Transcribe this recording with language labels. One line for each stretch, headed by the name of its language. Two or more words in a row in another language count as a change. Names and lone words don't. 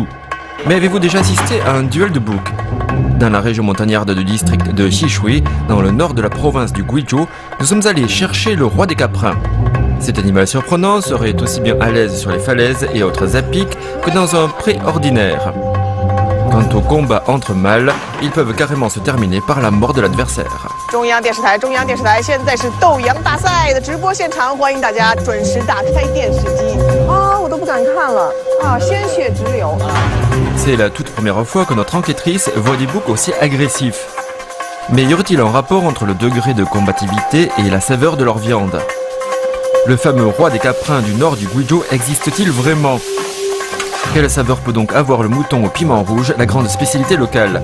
French: Mais avez-vous déjà assisté à un duel de boucs? Dans la région montagnarde du district de Xishui, dans le nord de la province du Guizhou, nous sommes allés chercher le roi des caprins. Cet animal surprenant serait aussi bien à l'aise sur les falaises et autres apics que dans un pré ordinaire. Quant au combat entre mâles, ils peuvent carrément se terminer par la mort de l'adversaire.
Chinese: 中央电视台，现在是斗羊大赛的直播现场，欢迎大家准时打开电视机。啊，我都不敢看了啊，鲜血直流啊！
French: C'est la toute première fois que notre enquêtrice voit des boucs aussi agressifs. Mais y aurait-il un rapport entre le degré de combativité et la saveur de leur viande? Le fameux roi des caprins du nord du Guizhou existe-t-il vraiment? Quelle saveur peut donc avoir le mouton au piment rouge, la grande spécialité locale?